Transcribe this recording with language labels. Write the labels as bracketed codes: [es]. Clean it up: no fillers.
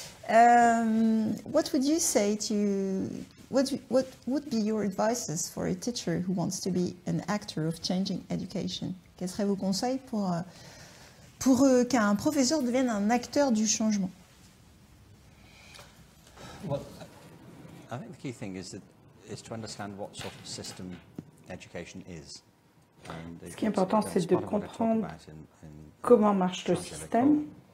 [en] What would you say what would be your advices for a teacher who wants to be an actor of changing education? [fr] Quels seraient vos conseils pour qu'un professeur devienne un acteur du changement? [en] Well, I think the key thing is to understand what sort of system education is. [fr] Ce qui est important, c'est de comprendre comment marche le système.